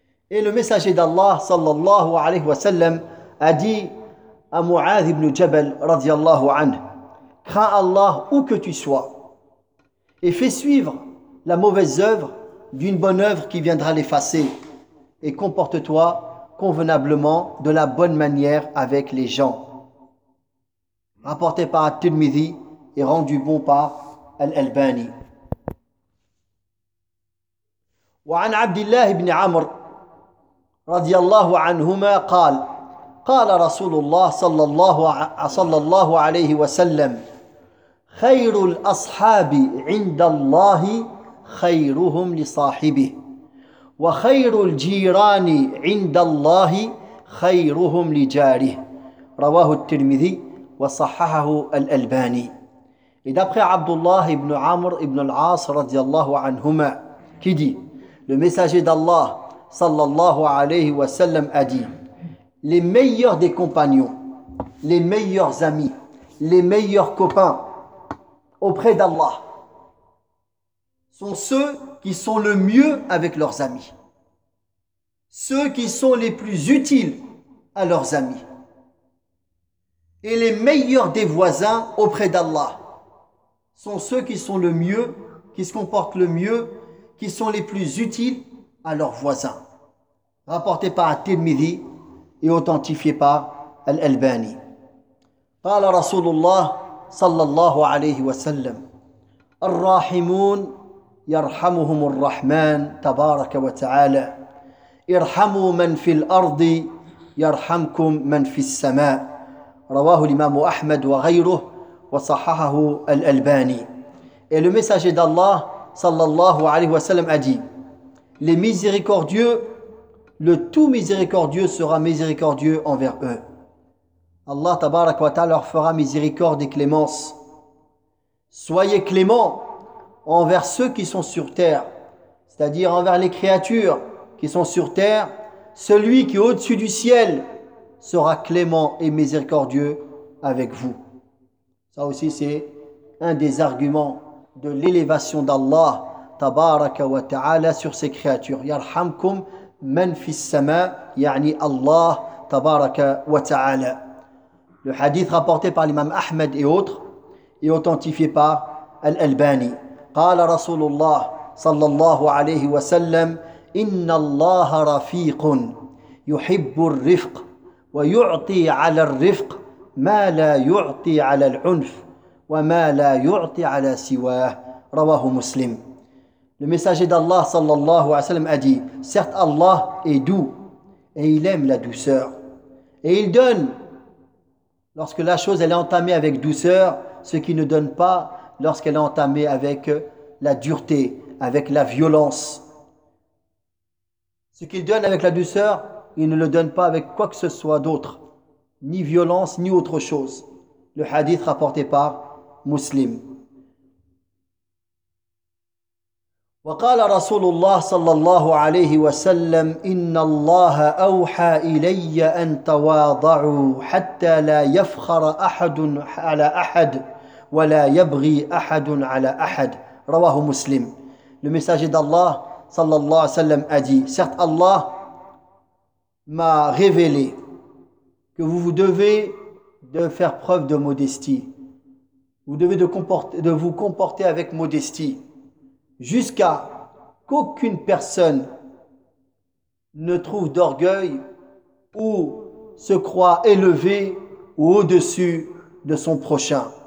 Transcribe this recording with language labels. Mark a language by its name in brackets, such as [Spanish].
[French] Et le messager d'Allah [Arabic] sallallahu alayhi wa sallam [French] a dit à Mu'adh ibn Jabal [Arabic] radiyallahu anhu: [French] crains Allah où que tu sois et fais suivre la mauvaise œuvre d'une bonne œuvre qui viendra l'effacer, et comporte-toi convenablement de la bonne manière avec les gens. Rapporté par at-Tirmidhi et rendu bon par Al-Albani. [Arabic] وعن عبد الله بن عمرو رضي الله عنهما قال: قال رسول الله صلى الله عليه وسلم: خير الأصحاب عند الله خيرهم لصاحبه، وخير الجيران عند الله خيرهم لجاره. رواه الترمذي وصححه الألباني. [French] Et d'après Abdullah ibn Amr ibn al-As [Arabic] radiyallahu anhuma, [French] qui dit, le messager d'Allah [Arabic] sallallahu alayhi wa sallam [French] a dit: les meilleurs des compagnons, les meilleurs amis, les meilleurs copains auprès d'Allah sont ceux qui sont le mieux avec leurs amis, ceux qui sont les plus utiles à leurs amis, et les meilleurs des voisins auprès d'Allah sont ceux qui sont le mieux, qui se comportent le mieux, qui sont les plus utiles à leurs voisins. Rapporté par At-Tirmidhi et authentifié par Al-Albani. [Arabic] قال رسول الله صلى الله عليه وسلم: الراحمون يرحمهم الرحمن تبارك وتعالى ارحموا من في الأرض يرحمكم من في السماء رواه الإمام أحمد وغيره وصححه الألباني. [French] Et le messager d'Allah [Arabic] sallallahu alayhi wa sallam [French] a dit: les miséricordieux, le tout miséricordieux sera miséricordieux envers eux. Allah [Arabic] tabarak wa ta'ala [French] leur fera miséricorde et clémence. Soyez clément envers ceux qui sont sur terre, c'est-à-dire envers les créatures qui sont sur terre. Celui qui est au-dessus du ciel sera clément et miséricordieux avec vous. Ça aussi, c'est un des arguments de l'élévation d'Allah [Arabic] تبارك وتعالى [French] sur ses créatures. [Arabic] يرحمكم من في السماء يعني الله تبارك وتعالى. [French] Le hadith rapporté par l'imam Ahmed et autres est authentifié par Al-Albani. [Arabic] قال رسول الله صلى الله عليه وسلم إن الله رفيق يحب الرفق ويعطي على الرفق ما لا يعطي على العنف وما لا يعطي على سواه رواه مسلم. [French] Le messager d'Allah [Arabic] sallallahu alayhi wa sallam [French] a dit: certes Allah est doux et il aime la douceur. Et il donne lorsque la chose elle est entamée avec douceur, ce qu'il ne donne pas lorsqu'elle est entamée avec la dureté, avec la violence. Ce qu'il donne avec la douceur, il ne le donne pas avec quoi que ce soit d'autre, ni violence, ni autre chose. Le hadith rapporté par Muslim. [Arabic] وقال رسول الله صلى الله عليه وسلم إن الله أوحى إلي أن تواضعوا حتى لا يفخر أحد على أحد ولا يبغي أحد على أحد رواه مسلم. [French] Le message d'Allah [Arabic] صلى الله عليه وسلم [French] a dit: certes Allah m'a révélé que vous vous devez de faire preuve de modestie, vous devez de vous comporter avec modestie jusqu'à qu'aucune personne ne trouve d'orgueil ou se croit élevé ou au-dessus de son prochain.